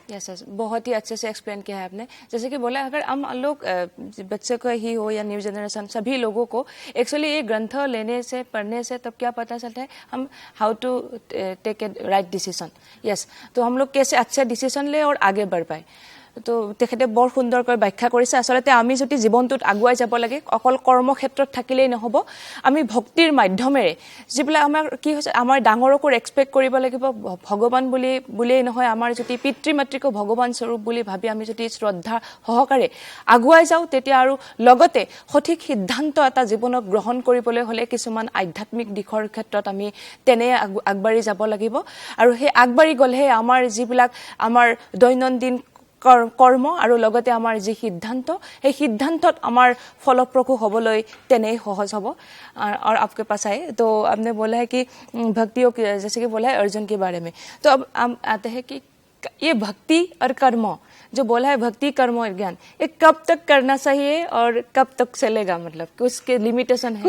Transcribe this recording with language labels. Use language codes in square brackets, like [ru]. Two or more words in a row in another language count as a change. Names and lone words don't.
[hi] बहुत ही अच्छे से एक्सप्लेन किया है आपने। जैसे कि बोला, अगर हम लोग बच्चे को ही हो या [en] new generation, [hi] सभी लोगों को एक्चुअली ये ग्रंथ लेने से, पढ़ने से तब क्या पता चलता है हम [en] how to take a right decision. [hi] तो हम लोग कैसे अच्छे डिसीजन ले और आगे बढ़ पाए। [as] তো তেখেতে বৰ সুন্দৰকৈ ব্যাখ্যা কৰিছে। আচলতে আমি যদি জীৱনটোত আগুৱাই যাব লাগে, অকল কৰ্মক্ষেত্ৰত থাকিলেই নহ'ব, আমি ভক্তিৰ মাধ্যমেৰে যিবিলাক আমাৰ কি হৈছে, আমাৰ ডাঙৰকো ৰেচপেক্ট কৰিব লাগিব, ভগৱান বুলিয়েই নহয়, আমাৰ যদি পিতৃ মাতৃকো ভগৱান স্বৰূপ বুলি ভাবি আমি যদি শ্ৰদ্ধা সহকাৰে আগুৱাই যাওঁ, তেতিয়া আৰু লগতে সঠিক সিদ্ধান্ত এটা জীৱনত গ্ৰহণ কৰিবলৈ হ'লে কিছুমান আধ্যাত্মিক দিশৰ ক্ষেত্ৰত আমি তেনে আগবাঢ়ি যাব লাগিব। আৰু সেই আগবাঢ়ি গ'লেহে আমাৰ যিবিলাক আমাৰ দৈনন্দিন কৰ্ম আৰু লগতে আমাৰ যি সিদ্ধান্ত, সেই সিদ্ধান্তত আমাৰ ফলপ্ৰসূ হ'বলৈ তেনেই সহজ হ'ব। [hi] और आपके पास आए तो आपने बोला है कि भक्तियों की, जैसे कि बोला है अर्जुन के बारे में, तो अब हम आते हैं कि ये भक्ति और कर्म जो बोला है, भक्ति कर्म और ज्ञान, ये कब तक करना चाहिए और कब तक चलेगा, मतलब उसके लिमिटेशन है?